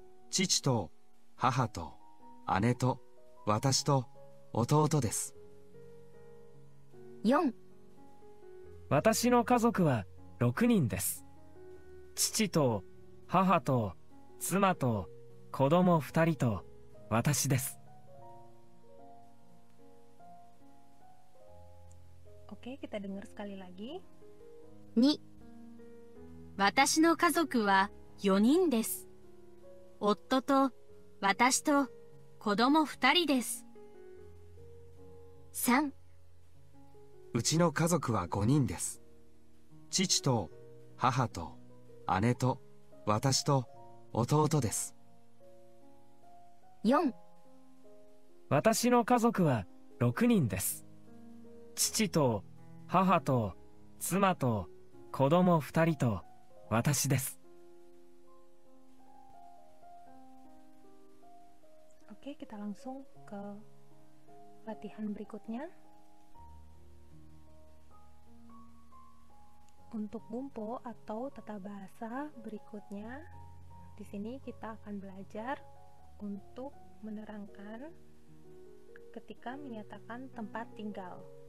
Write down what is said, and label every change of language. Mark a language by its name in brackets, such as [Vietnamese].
[Japanese] 父と母と姉と私と弟です。 4、私の家族は6人です。父と母と妻と子供2人と私です。 [Indonesian] Oke, kita dengar sekali lagi. [Japanese] 2、私の家族は4人です。夫と私と子供2人です。 3、うちの家族は5人です。父と母と姉と私と弟です。 4、私の家族は6人です。父と母と妻と子供2人と私です。 [Indonesian] Oke, kita langsung ke latihan berikutnya. Untuk bumpo atau tata bahasa berikutnya, di sini kita akan belajar untuk menerangkan ketika menyatakan tempat tinggal.